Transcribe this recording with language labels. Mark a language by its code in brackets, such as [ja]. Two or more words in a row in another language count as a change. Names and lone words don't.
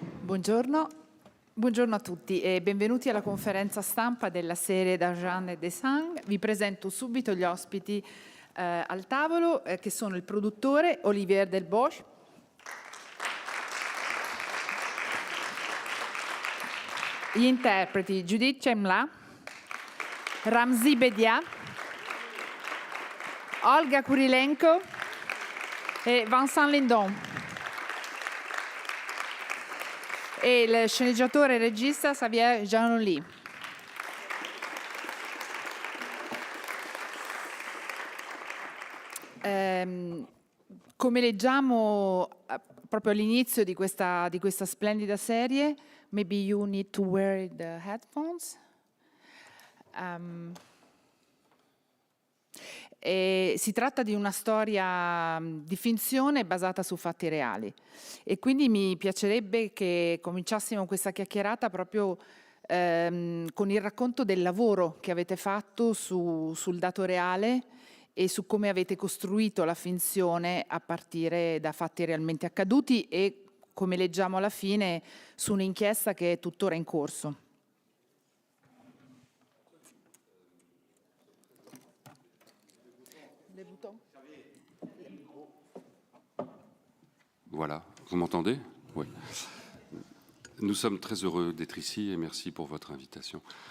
[it] Buongiorno. Buongiorno a tutti e benvenuti alla conferenza stampa della serie d'Argent et de Sang. Vi presento subito gli ospiti al tavolo, che sono il produttore Olivier Delbosch, gli interpreti Judith Chemla, Ramzi Bedia, Olga Kurilenko e Vincent Lindon. E il sceneggiatore e regista Xavier Giannoli. Come leggiamo proprio all'inizio di questa splendida serie, [en] maybe you need to wear the headphones. [it] E si tratta di una storia di finzione basata su fatti reali e quindi mi piacerebbe che cominciassimo questa chiacchierata proprio con il racconto del lavoro che avete fatto sul dato reale e su come avete costruito la finzione a partire da fatti realmente accaduti e, come leggiamo alla fine, su un'inchiesta che è tuttora in corso. [fr] Voilà, vous m'entendez? Oui. Nous sommes très heureux d'être ici et merci pour votre invitation.